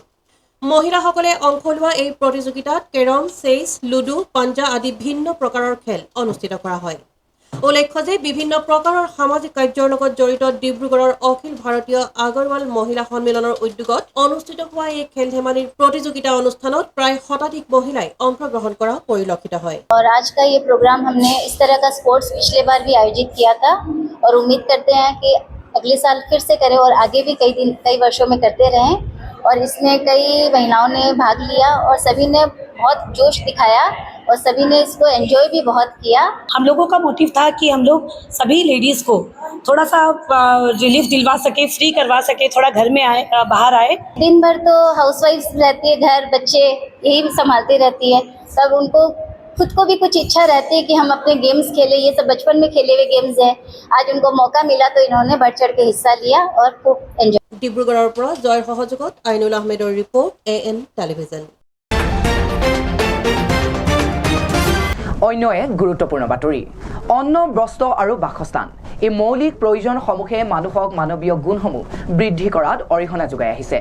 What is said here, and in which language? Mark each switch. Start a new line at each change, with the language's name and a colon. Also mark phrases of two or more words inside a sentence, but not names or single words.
Assamese: মহিলাসকলে অংশ লোৱা এই প্ৰতিযোগিতাত কেৰম, চেছ, লুডু, পাঞ্জা আদি ভিন্ন প্ৰকাৰৰ খেল অনুষ্ঠিত কৰা হয়। উল্লেখ্য যে বিভিন্ন প্ৰকাৰৰ সামাজিক কাৰ্যৰ লগত জড়িত ডিব্ৰুগড়ৰ অখিল ভাৰতীয় আগৰৱাল মহিলা সন্মিলনৰ উদ্যোগত অনুষ্ঠিত হোৱা এই খেল ধেমালিৰ প্ৰতিযোগিতা অনুষ্ঠানত প্ৰায় শতাধিক মহিলাই অংশগ্ৰহণ কৰা পৰিলক্ষিত হয়।
Hindi: और आज का ये प्रोग्राम हमने इस तरह का स्पोर्ट्स पिछले बार भी आयोजित किया था और उम्मीद करते हैं कि अगले साल फिर से करें और आगे भी कई वर्षों में करते रहें। और इसमें कई महिलाओं ने भाग लिया और सभी ने बहुत जोश दिखाया और सभी ने इसको एंजॉय भी बहुत किया। हम लोगों का मोटिव था कि हम लोग सभी लेडीज़ को थोड़ा सा रिलीफ दिलवा सके, फ्री करवा सके, थोड़ा घर में आए, बाहर आए। दिन भर तो हाउसवाइफ रहती है, घर बच्चे यही संभालती रहती है, तब उनको खुद को भी कुछ इच्छा रहती है कि हम अपने गेम्स खेलें। ये सब बचपन में खेले हुए गेम्स हैं, आज उनको मौका मिला तो इन्होंने बढ़ चढ़ के हिस्सा लिया और खूब एंजॉय।
Assamese: ডিব্ৰুগড়ৰ পৰা জয়ৰ সহযোগত আইনুল আহমেদৰ ৰিপৰ্ট AN টেলিভিজন। অন্য এক গুৰুত্বপূৰ্ণ বাতৰি। অন্ন, বস্ত্ৰ আৰু বাসস্থান এই মৌলিক প্ৰয়োজনসমূহে মানুহক মানৱীয় গুণসমূহ বৃদ্ধি কৰাত অৰিহণা যোগাই আহিছে।